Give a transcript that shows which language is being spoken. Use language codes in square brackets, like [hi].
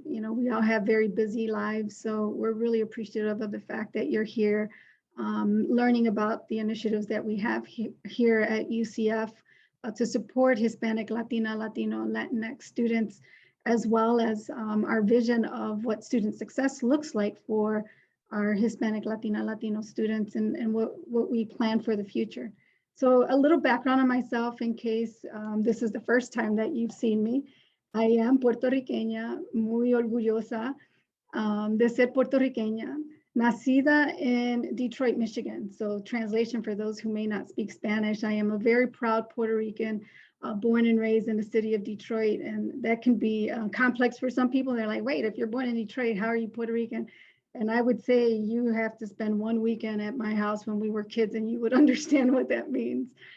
[en] We all have very busy lives, so we're really appreciative of the fact that you're here learning about the initiatives that we have here at UCF to support Hispanic, Latina, Latino, and Latinx students as well as our vision of what student success looks like for our Hispanic, Latina, Latino students, and what we plan for the future. So a little background on myself in case this is the first time that you've seen me. I am [es] puertorriqueña, muy orgullosa de ser puertorriqueña, nacida in Detroit, Michigan. [en] So translation for those who may not speak Spanish, I am a very proud Puerto Rican, born and raised in the city of Detroit. And that can be complex for some people. They're like, wait, if you're born in Detroit, how are you Puerto Rican? And I would say you have to spend one weekend at my house when we were kids and you would understand what that means.